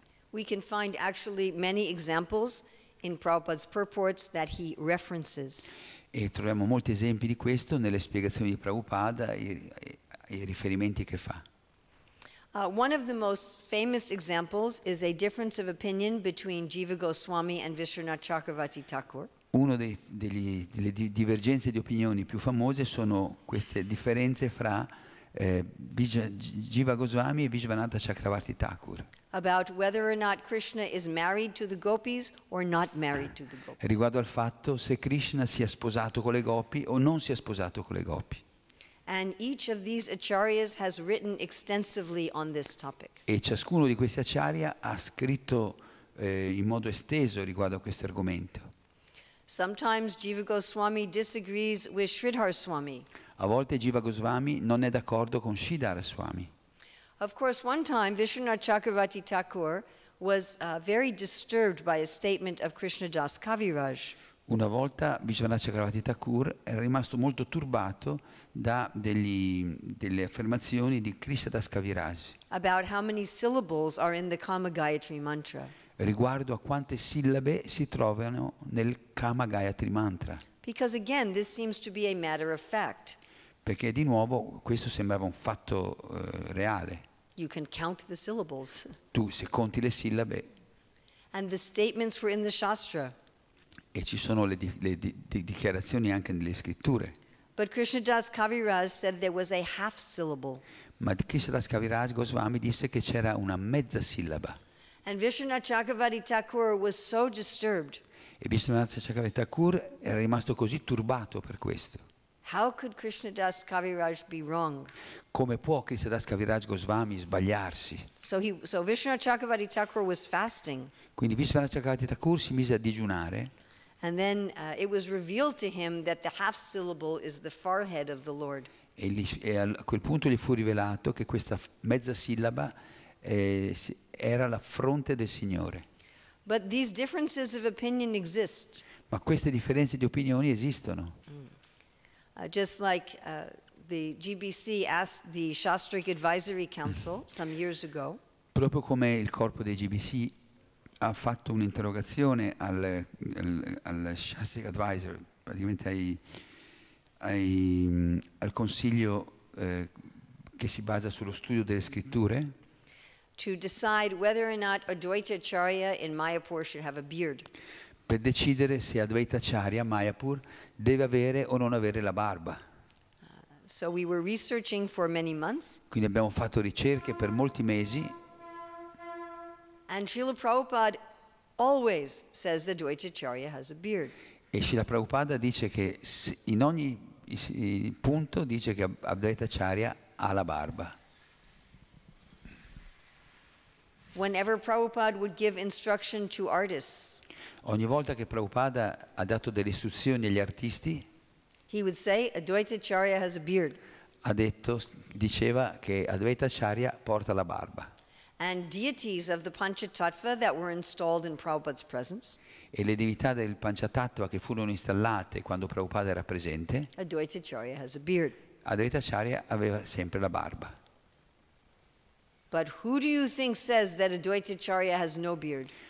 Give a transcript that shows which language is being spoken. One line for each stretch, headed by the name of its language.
English: We can find actually many examples in Prabhupada's purports that he references.
Italian: E troviamo molti esempi di questo nelle spiegazioni di Prabhupada e i riferimenti che fa.
English: One of the most famous examples is a difference of opinion between Jiva Goswami and Vishwanath Chakravarti Thakur.
Italian: Una delle divergenze di opinioni più famose sono queste differenze fra Jiva Goswami e Vishwanatha Chakravarti Thakur.
English: About whether or not Krishna is married to the gopis or not married to the gopis.
Italian: Riguardo al fatto se Krishna sia sposato con le gopi o non sia sposato con le gopi.
English: And each of these acharyas has written extensively on this topic.
Italian: E ciascuno di questi acharya ha scritto in modo esteso riguardo a questo argomento.
English: Sometimes Jiva Goswami disagrees with Sridhar Swami.
Italian: A volte Jiva Goswami non è d'accordo con Sridhar Swami.
English: Of course, one time Vishwanath Chakravarti Thakur was very disturbed by a statement of Krishnadas Kaviraj.
Italian: Una volta Vishwanath Chakravarti Thakur era rimasto molto turbato da delle affermazioni di Krishnadas Kaviraj
English: About how many syllables are in the Kama Gayatri mantra.
Italian: riguardo a quante sillabe si trovano nel Kama Gayatri Mantra.
English: Because again, this seems to be a matter of fact.
Italian: Perché di nuovo questo sembrava un fatto reale.
English: You can count the syllables.
Italian: Tu se conti le sillabe
English: And the statements were in the Shastra.
Italian: e ci sono le dichiarazioni anche nelle scritture.
English: But Krishnadas Kaviraj said there was a half syllable.
Italian: Ma Krishnadas Kaviraj Goswami disse che c'era una mezza sillaba.
English: And Vishwanath Chakravarti Thakur was so disturbed.
Italian: E Vishwanath Chakravarti Thakur era rimasto così turbato per questo.
English: How could Krishnadas Kaviraj be wrong?
Italian: Come può Krishnadas Kaviraj Goswami sbagliarsi?
English: So Vishwanath Chakravarti Thakur was fasting.
Italian: Quindi Vishwanath Chakravarti Thakur si mise a digiunare.
English: And then it was revealed to him that the half syllable is the forehead of the Lord.
Italian: E a quel punto gli fu rivelato che questa mezza sillaba era la fronte del Signore.
English: But these differences of opinion exist.
Italian: Ma queste differenze di opinioni esistono.
English: Just like the GBC asked the Shastric Advisory Council some years ago.
Italian: Proprio come il corpo dei GBC ha fatto un'interrogazione al Shastric Advisor, praticamente al consiglio che si basa sullo studio delle scritture,
English: to decide whether or not Advaita Acharya in Mayapur should have a beard.
Italian: per decidere se Advaita Acharya Mayapur deve avere o non avere la barba.
English: So we were researching for many months.
Italian: Quindi abbiamo fatto ricerche per molti mesi.
English: And Srila Prabhupada always says that Advaita Acharya has a beard.
Italian: E Srila Prabhupada dice che in ogni punto dice che Advaita Acharya ha la barba.
English: Whenever Prabhupada would give instruction to artists,
Italian: Ogni volta che Prabhupada ha dato delle istruzioni agli artisti,
English: he would say Advaita Acharya has a beard.
Italian: Diceva che Advaita Acharya porta la barba.
English: And deities of the Panchatattva that were installed in Prabhupada's presence,
Italian: E le divinità del Panchatattva che furono installate quando Prabhupada era presente,
English: Advaita Acharya has a beard.
Italian: Advaita Acharya aveva sempre la barba.
English: But who do you think says that Advaita Acharya has no beard?